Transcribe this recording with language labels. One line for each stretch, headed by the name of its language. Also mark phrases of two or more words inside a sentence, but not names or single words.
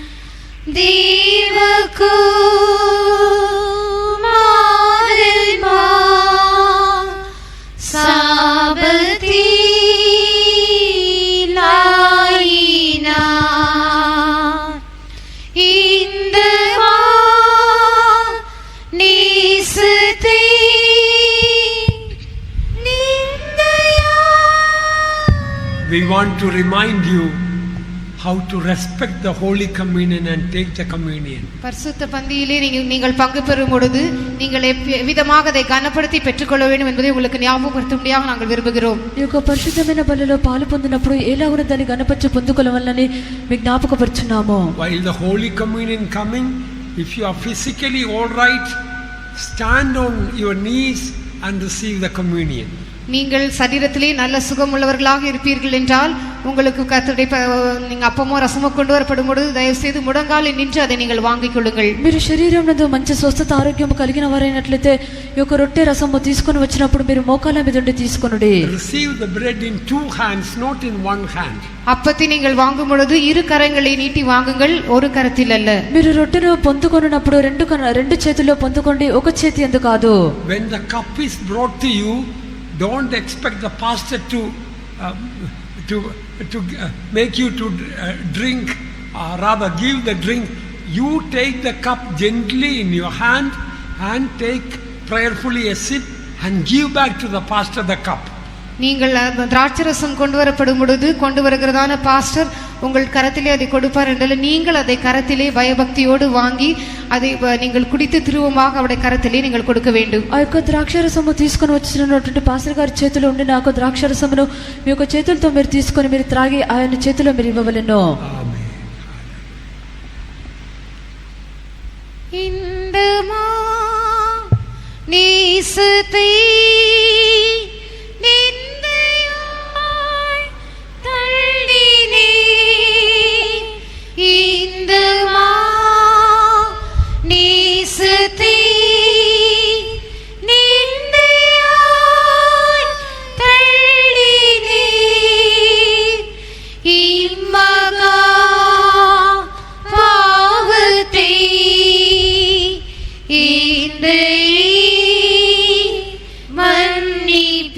Tamil: தேவகுமாரன் சாபத்திலாயினார். இந்த நேசத்தை
English: We want to remind you how to respect the Holy Communion and take the communion.
Tamil: பரிசுத்த பந்தியிலே நீங்கள் பங்கு பெறும் பொழுது நீங்கள் எவ்விதமாக அதை கனப்படுத்தி பெற்றுக்கொள்ள வேண்டும் என்பதை உங்களுக்கு ஞாபகப்படுத்தும்படியாக நாங்கள் விரும்புகிறோம்.
Telugu: ఈ యొక్క పరిశుద్ధమైన బలిలో పాలు పొందినప్పుడు ఎలాగో దాన్ని గణపరిచి పొందుకోవాలని మీకు జ్ఞాపకపరుచున్నాము.
English: While the Holy Communion coming, if you are physically all right, stand on your knees and receive the communion.
Tamil: நீங்கள் சரீரத்திலே நல்ல சுகம் உள்ளவர்களாக இருப்பீர்கள் என்றால் உங்களுக்கு கர்த்தருடைய நீங்க அப்பமோ ரசமோ கொண்டு வரப்படும் பொழுது தயவு செய்து முடங்காலில் நின்று அதை நீங்கள் வாங்கிக் కొள்ளுங்கள்.
Telugu: మీరు శరీరం నందు మంచి స్వస్థత ఆరోగ్యం కలిగిన వారైనట్లయితే ఈ యొక్క రొట్టె రసము తీసుకొని వచ్చినప్పుడు మీరు మోకాళ్ళ మీద ఉండి తీసుకొనుడి.
English: Receive the bread in two hands, not in one hand.
Tamil: அப்பத்தை நீங்கள் வாங்கும் பொழுது இரு கரங்களை நீட்டி வாங்குங்கள், ஒரு கரத்தில் அல்ல.
Telugu: మీరు రొట్టెను పొందుకొనున్నప్పుడు రెండు చేతుల్లో పొందుకోండి, ఒక చేతి యందు కాదు.
English: When the cup is brought to you, don't expect the pastor to make you to drink, or rather give the drink. You take the cup gently in your hand and take prayerfully a sip and give back to the pastor the cup.
Tamil: நீங்கள் திராட்சரசம் கொண்டு வரப்படும் பொழுது கொண்டு வருகிறதான பாஸ்டர் உங்கள் கரத்திலே அதை கொடுப்பார் என்றால் நீங்கள் அதை கரத்திலே பயபக்தியோடு வாங்கி அதை நீங்கள் குடித்து திருவமாக அவருடைய கரத்திலே நீங்கள் கொடுக்க வேண்டும்.
Telugu: ఆ యొక్క ద్రాక్షరసము తీసుకొని వచ్చినటువంటి పాస్టర్ గారి చేతిలో ఉండి నాకు ద్రాక్షరసమును మీ యొక్క చేతులతో మీరు తీసుకొని మీరు త్రాగి ఆయన చేతిలో మీరు ఇవ్వవలెను. Amen.
Tamil: இந்த நேசத்தை நிந்தையாய் தள்ளினே, இந்த நேசத்தை நிந்தையாய் தள்ளினே, இம்மகா பாவத்தை இந்த மன்னி